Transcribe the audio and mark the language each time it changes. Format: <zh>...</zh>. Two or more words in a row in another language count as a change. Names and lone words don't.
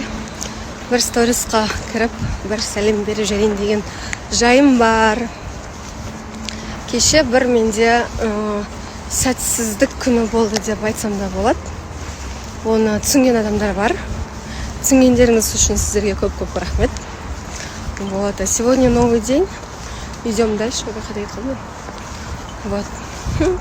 <kk>Бір сторисқа кіріп, бір сәлем беріп жүрейін деген жайым бар. Кеше бір менде сәтсіздік күні болды деп айтсам да болады. Оны түсінген адамдар бар. Түсінгендеріңіз үшін сіздерге көп рахмет.</kk> <ru>Вот, а сегодня новый день. Идем дальше, выходить. Вот.</ru>